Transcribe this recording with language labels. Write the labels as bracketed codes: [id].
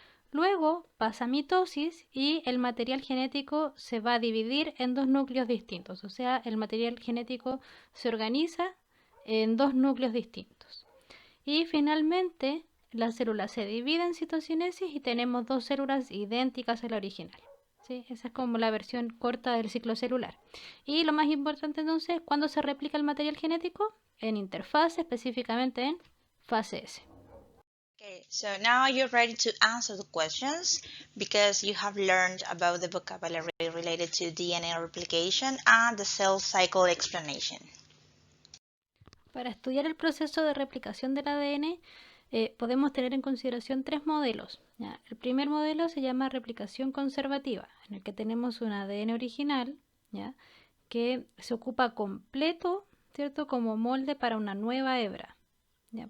[es] Luego pasa a mitosis y el material genético se va a dividir en dos núcleos distintos, o sea, el material genético se organiza en dos núcleos distintos. Y finalmente la célula se divide en citocinesis y tenemos dos células idénticas a la original. ¿Sí? Esa es como la versión corta del ciclo celular. Y lo más importante entonces, ¿cuándo se replica el material genético? En interfase, específicamente en fase S. [en] Okay, so now you're ready to answer the questions because you have learned about the vocabulary related to DNA replication and the cell cycle explanation. [es] Para estudiar el proceso de replicación del ADN, podemos tener en consideración tres modelos. ¿Ya? El primer modelo se llama replicación conservativa, en el que tenemos un ADN original, ¿ya? Que se ocupa completo, ¿cierto? Como molde para una nueva hebra. ¿Ya?